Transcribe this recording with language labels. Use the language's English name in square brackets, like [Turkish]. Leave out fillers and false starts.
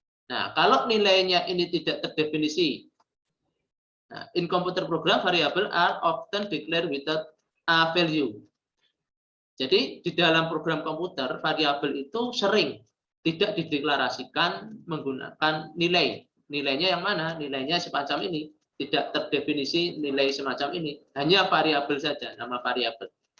[Indonesian] Nah, kalau nilainya ini tidak terdefinisi. [English] Nah, in computer program, variable are often declared without a value. [Indonesian] Jadi, di dalam program komputer, variabel itu sering tidak dideklarasikan menggunakan nilai. Nilainya yang mana? Nilainya semacam ini. Tidak terdefinisi nilai semacam ini. Hanya variabel saja, nama variabel.